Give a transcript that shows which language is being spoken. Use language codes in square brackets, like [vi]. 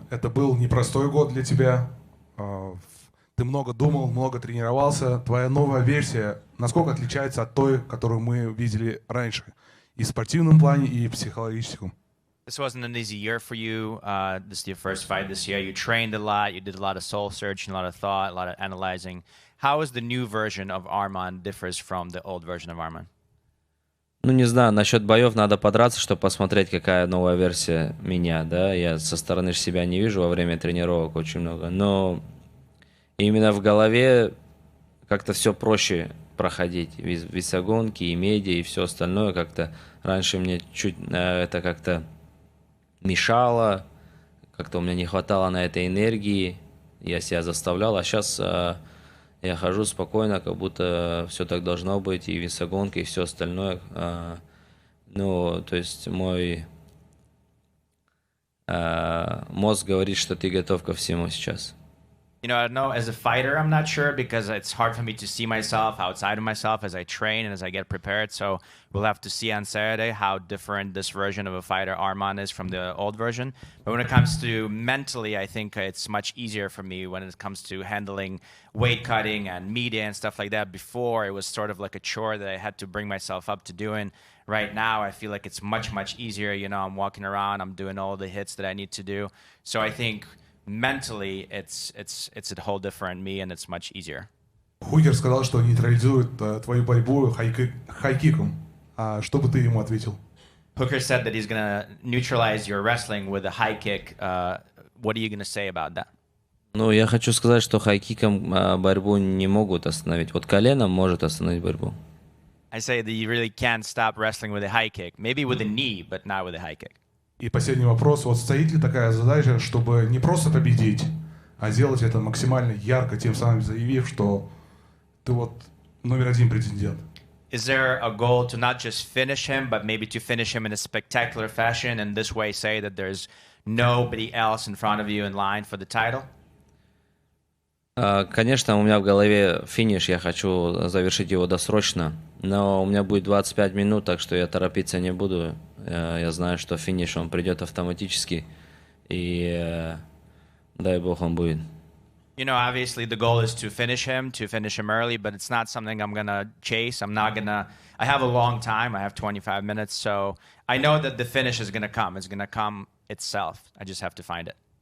[ru] Это был непростой год для тебя. Ты много думал, много тренировался. Твоя новая версия, насколько отличается от той, которую мы видели раньше? И в спортивном плане, и в психологическом. [en] This wasn't an easy year for you. This is your first fight this year. You trained a lot. You did a lot of soul searching, a lot of thought, a lot of analyzing. How is the new version of Arman differs from the old version of Arman? [ru] Ну, не знаю, насчет боев надо подраться, чтобы посмотреть, какая новая версия меня, да. Я со стороны себя не вижу во время тренировок очень много. Но именно в голове как-то все проще проходить. Весогонки, и медиа, и все остальное как-то. Раньше мне чуть это как-то мешало, как-то у меня не хватало на этой энергии. Я себя заставлял, а сейчас я хожу спокойно, как будто все так должно быть, и весогонка, и все остальное. Ну, то есть мой мозг говорит, что ты готов ко всему сейчас. [en] You know, I don't know, as a fighter, I'm not sure because it's hard for me to see myself outside of myself as I train and as I get prepared. So we'll have to see on Saturday how different this version of a fighter Arman is from the old version. But when it comes to mentally, I think it's much easier for me when it comes to handling weight cutting and media and stuff like that. Before, it was sort of like a chore that I had to bring myself up to doing. Right now, I feel like it's much, much easier. You know, I'm walking around, I'm doing all the hits that I need to do. So I think mentally, it's a whole different me, and it's much easier. [ru] Хукер сказал, что нейтрализует твою борьбу хай-киком. А что бы ты ему ответил? [en] Hooker said that he's going to neutralize your wrestling with a high kick. What are you going to say about that? [ru] Ну, я хочу сказать, что хай-киком борьбу не могут остановить. Вот коленом может остановить борьбу. [en] I say that you really can't stop wrestling with a high kick. Maybe with a knee, but not with a high kick. [ru] И последний вопрос. Вот стоит ли такая задача, чтобы не просто победить, а сделать это максимально ярко, тем самым заявив, что ты вот номер один претендент? [en] Is there a goal to not just finish him, but maybe to finish him in a spectacular fashion and this way say that there's nobody else in front of you in line for the title? [ru] Конечно, у меня в голове финиш, я хочу завершить его досрочно. Но у меня будет 25 минут, так что я торопиться не буду. Я знаю, что финиш, он придет автоматически. И дай бог он будет. [en] You know, obviously the goal is to finish him early, but it's not something I'm going to chase. I have a long time. I have 25 minutes, so I know that the finish is going to come. It's going to come itself. I just have to find it.